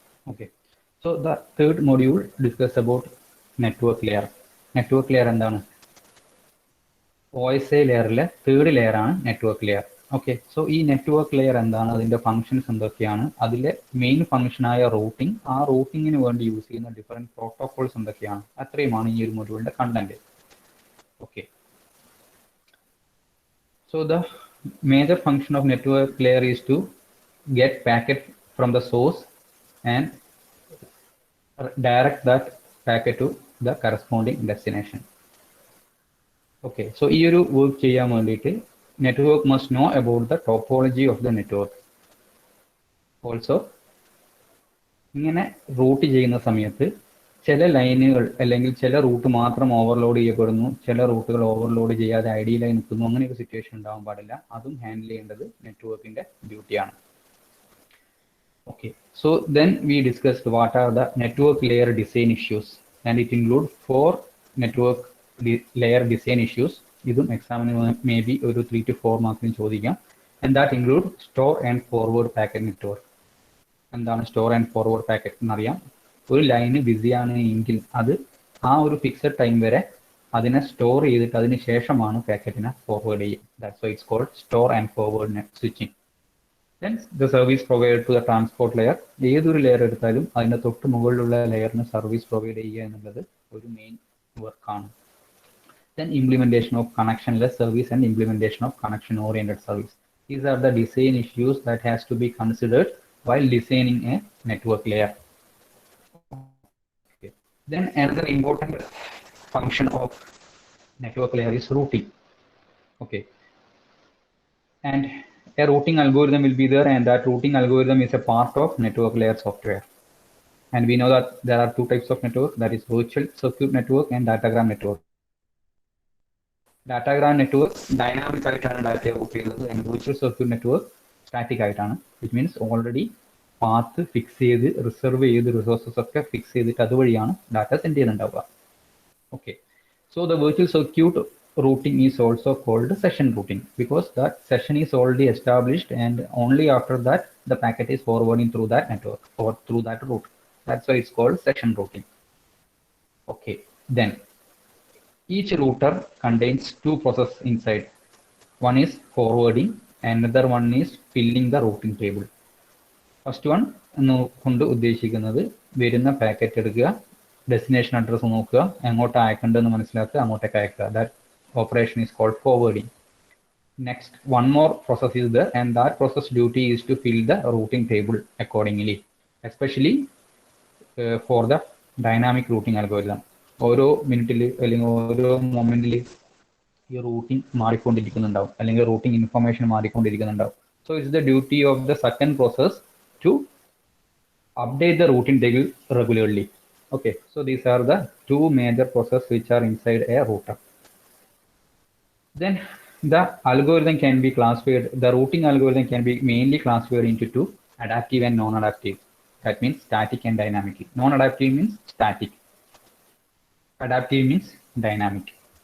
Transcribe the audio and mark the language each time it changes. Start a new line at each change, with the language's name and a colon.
English: Okay, so the third module discuss about network layer.
Malayalam: Network layer എന്താണ്? OSI ലെയറിലെ third ലെയറാണ് network layer. Okay, so ഈ network layer എന്താണ്, അതിൻ്റെ functions എന്തൊക്കെയാണ്, അതിലെ main ഫങ്ഷനായ routing, ആ റൂട്ടിങ്ങിന് വേണ്ടി യൂസ് ചെയ്യുന്ന ഡിഫറെൻറ്റ് പ്രോട്ടോകോൾസ് എന്തൊക്കെയാണ്, അത്രയുമാണ് ഈ ഒരു മൊഡ്യൂളിൻ്റെ content.
English: Okay, so the major function of network layer is to get packet from the source and direct that packet to the corresponding destination. Okay, so
Malayalam: ഈ ഒരു work ചെയ്യാൻ വേണ്ടിയിട്ട്
English: network must know about the topology of the network.
Malayalam: Also ഇങ്ങനെ root ചെയ്യുന്ന സമയത്ത് ചില ലൈനുകൾ അല്ലെങ്കിൽ ചില റൂട്ട് മാത്രം ഓവർലോഡ് ചെയ്യപ്പെടുന്നു, ചില റൂട്ടുകൾ ഓവർലോഡ് ചെയ്യാതെ ഐഡിയലായി നിൽക്കുന്നു, അങ്ങനെയൊരു സിറ്റുവേഷൻ ഉണ്ടാവാൻ പാടില്ല. അതും ഹാൻഡിൽ ചെയ്യേണ്ടത് നെറ്റ്വർക്കിന്റെ ഡ്യൂട്ടിയാണ്.
English: Okay, so then we discussed what are the network layer design issues and it include 4 network layer design issues.
Malayalam: ഇതും എക്സാമിന് മേ ബി ഒരു 3 to 4 മാർക്കിന് ചോദിക്കാം.
English: And that include store and forward packet network.
Malayalam: എന്താണ് store and forward packet എന്നറിയാം. ഒരു line ബിസിയാണ് എങ്കിൽ അത് ആ ഒരു ഫിക്സഡ് ടൈം വരെ അതിനെ സ്റ്റോർ ചെയ്തിട്ട് അതിന് ശേഷമാണ് പാക്കറ്റിനെ ഫോർവേഡ് ചെയ്യുക.
English: That's why it's called store and forward switching. Then the service provide to the transport layer.
Malayalam: ഏതൊരു ലെയർ എടുത്താലും അതിൻ്റെ തൊട്ട് മുകളിലുള്ള ലെയറിന് സർവീസ് പ്രൊവൈഡ് ചെയ്യുക എന്നുള്ളത് ഒരു മെയിൻ വർക്കാണ്.
English: Then implementation of connectionless service and implementation of connection oriented service. These are the design issues that has to be considered while designing a network layer. Okay. Then another important function of network layer is routing. Okay, and a routing algorithm will be there, and that routing algorithm is a part of network layer software. And we know that there are two types of network, that is virtual circuit network and datagram network.
Malayalam: Datagram network dynamic ആയിട്ടാണ് data root ചെയ്യുന്നത്,
English: and virtual circuit network
Malayalam: static ആയിട്ടാണ്. Which means already path fix ചെയ്ത് reserve ചെയ്ത് resources ഒക്കെ fix ചെയ്തിട്ട് അതുവഴിയാണ് data send ചെയ്യുന്നുണ്ടാവുക.
English: Okay, so the virtual circuit routing is also called session routing because that session is already established and only after that the packet is forwarding through that network or through that route. That's why it's called session routing. Okay, then each router contains two processes inside. One is forwarding, another one is filling the routing table.
Malayalam: First one കൊണ്ട് ഉദ്ദേശിക്കുന്നത് വരുന്ന packet എടുക്കുക, destination address നോക്കുക, എങ്ങോട്ട് അയക്കേണ്ടതെന്ന് മനസ്സിലാക്കുക, അങ്ങോട്ടേക്ക് അയക്കുക.
English: That operation is called forwarding. Next, one more process is there, and that process duty is to fill the routing table accordingly, especially for the dynamic routing algorithm.
Malayalam: ഓരോ മിനിറ്റിൽ അല്ലെങ്കിൽ ഓരോ മൊമെന്റിൽ ഈ റൂട്ടിംഗ് മാറിക്കൊണ്ടിരിക്കുന്നുണ്ടാവും, അല്ലെങ്കിൽ routing information മാറിക്കൊണ്ടിരിക്കുന്നുണ്ടാവും.
English: So it's the duty of the second process to update the routing table regularly. Okay, so these are the two major processes which are inside a router. Then the algorithm can be classified, the routing algorithm can be mainly classified into two, adaptive and non-adaptive. That means static and dynamic. Non-adaptive means static, adaptive means dynamic.